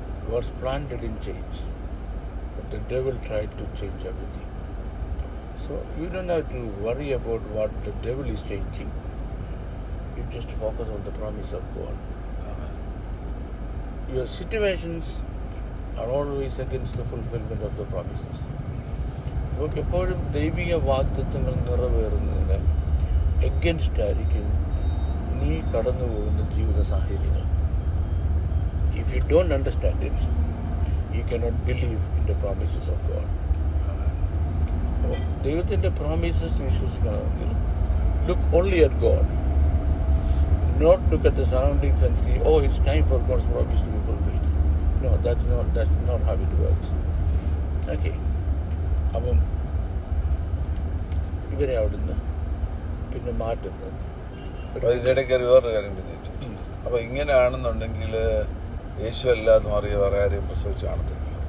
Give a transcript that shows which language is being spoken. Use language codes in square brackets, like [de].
[en] God's plan didn't change, but the devil tried to change everything. So you don't have to worry about what the devil is changing. You just focus on the promise of God. Your situations are always against the fulfillment of the promises. [ml] നമുക്ക് എപ്പോഴും ദൈവിക വാഗ്ദത്തങ്ങൾ നിറവേറുന്നതിന് against ആയിരിക്കും നീ കടന്നു പോകുന്ന ജീവിത സാഹചര്യങ്ങൾ. [en] If you don't understand it, you cannot believe in the promises of God. [ml] ദൈവത്തിൻ്റെ promises വിശ്വസിക്കണമെങ്കിൽ [en] look only at God. Not look at the surroundings and see, oh, it's time for God's promise to be fulfilled. No, that's not how it works. Okay. [ml] അപ്പം ഇവരെ അവിടുന്ന് പിന്നെ മാറ്റുന്നത്. ഇതിനിടയ്ക്ക് വേറൊരു കാര്യം പിന്നിട്ടു. അപ്പോൾ ഇങ്ങനെയാണെന്നുണ്ടെങ്കിൽ യേശു അല്ലാതെ മറിയ വേറെ ആരെയും പ്രസവിച്ച് കാണത്തില്ല.